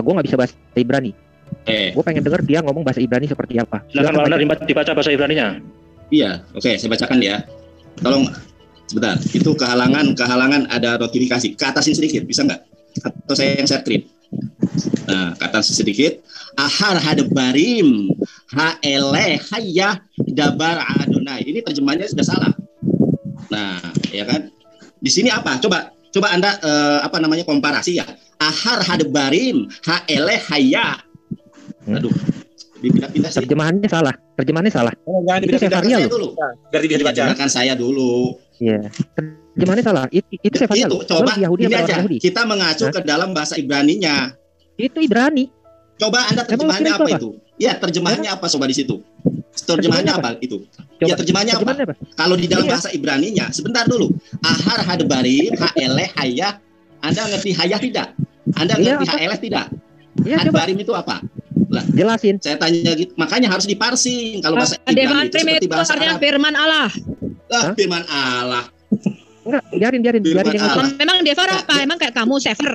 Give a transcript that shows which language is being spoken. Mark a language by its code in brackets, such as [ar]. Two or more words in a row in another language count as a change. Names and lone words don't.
[id] Gue nggak bisa bahasa Ibrani. Gue pengen denger dia ngomong bahasa Ibrani seperti apa. Silakan Pak dibaca bahasa Ibraninya. Iya, oke, saya bacakan ya. Tolong sebentar. Itu kehalangan ada notifikasi. Ke atasin sedikit, bisa nggak? Atau saya yang share screen. Nah, ke atas sedikit. [he] אחר הדברים האלה היה דבר אדני. [id] Ini terjemahannya sudah salah. Nah, ya kan? Di sini apa? Coba Anda komparasi ya. [he] אחר הדברים האלה היה. [id] Aduh, dipindah-pindah sih. Terjemahannya salah. Oh, jangan dipindah-pindah dulu. Biar dibacakan saya dulu. Iya. Terjemahannya salah. Itu Sefaria. Itu coba ini aja. Kita mengacu ke dalam bahasa Ibraninya. Itu Ibrani. Coba Anda terjemahannya apa itu? Ya, terjemahannya apa coba di situ? Terjemahannya apa itu? Ya, terjemahannya apa? Kalau di dalam bahasa Ibraninya, sebentar dulu. [he] אחר הדברים האלה היה. [id] Anda ngerti hayah tidak? Anda ngerti haeleh tidak? Hadebarim itu apa? Lah, jelasin. Saya tanya gitu. Makanya harus diparsing. Kalau bahasa Ibrani itu seperti bahasa Arab. Firman Allah. Firman Allah. Enggak, biarin memang Devar apa? Emang kayak kamu Sefer.